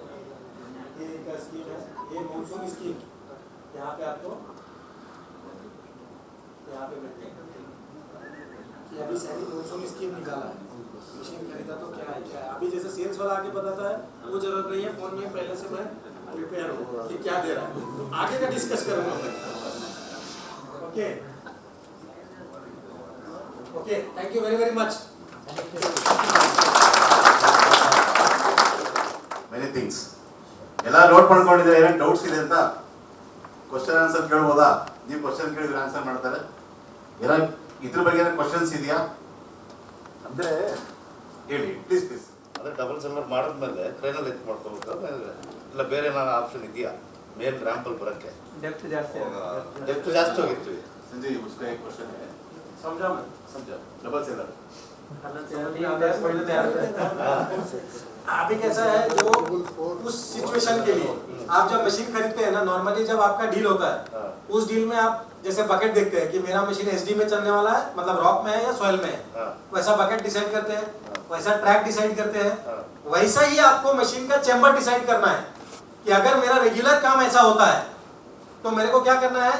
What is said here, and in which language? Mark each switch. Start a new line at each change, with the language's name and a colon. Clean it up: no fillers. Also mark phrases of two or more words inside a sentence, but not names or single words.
Hindi: ये इनका स्कीम है, ये
English: monsoon scheme,
Hindi: यहाँ पे आपको यहाँ पे मिलते हैं कि अभी सैनी
English: monsoon scheme
Hindi: निकाला है, मशीन खरीदा तो क्या है क्या है। अभी जैसे सेल्स वाला आके बताता है वो जरूरत नहीं है, फोन में पहले से मैं प्रिपेयर हूँ कि क्या दे रहा है, आगे का डिस्कस करूँगा मैं।
English: okay okay, thank you very much. many things
Kannada: ಎಲ್ಲ ನೋಟ್ ಮಾಡ್ಕೊಂಡಿದ್ದಾರೆ, ಏನೇನು ಡೌಟ್ಸ್ ಇದೆ ಅಂತ
English: question answer
Kannada: ಕೇಳ್ಬೋದಾ? ನೀವು ಕ್ವಶನ್ ಕೇಳಿದ್ರೆ ಆನ್ಸರ್ ಮಾಡ್ತಾರೆ. ಏನೋ ಇದ್ರ ಬಗ್ಗೆ ಏನೋ ಕ್ವಶನ್ಸ್ ಇದೆಯಾ ಅಂದ್ರೆ ಹೇಳಿ
English: please please.
Kannada: ಅದೇ
English: double cellar
Kannada: ಮಾಡಿದ್ಮೇಲೆ ಟ್ರೈನಲ್ಲಿ ಎತ್ತು ಮಾಡ್ಕೋಬೇಕು, ಇಲ್ಲ ಬೇರೆ ಏನಾದ್ರು ಆಪ್ಷನ್ ಇದೆಯಾ ಮೇಲ್ ರ್ಯಾಂಪಲ್ಲಿ ಬರೋಕ್ಕೆ? ಡೆಪ್ತ್ ಜಾಸ್ತಿ ಹೋಗಿರ್ತೀವಿ.
Hindi: संजय उसका एक क्वेश्चन है, समझा मैं, समझा
English: double cellar
Hindi: अभी कैसा है, जो उस सिचुएशन के लिए आप जब मशीन खरीदते हैं ना, नॉर्मली जब आपका डील होता है उस डील में आप जैसे बकेट देखते हैं कि मेरा मशीन एसडी में चलने वाला है, मतलब रॉक में है या सॉइल में है, वैसा बकेट डिसाइड करते हैं, वैसा ट्रैक डिसाइड करते हैं, वैसा ही आपको मशीन का चेंबर डिसाइड करना है कि अगर मेरा रेगुलर काम ऐसा होता है तो मेरे को क्या करना है।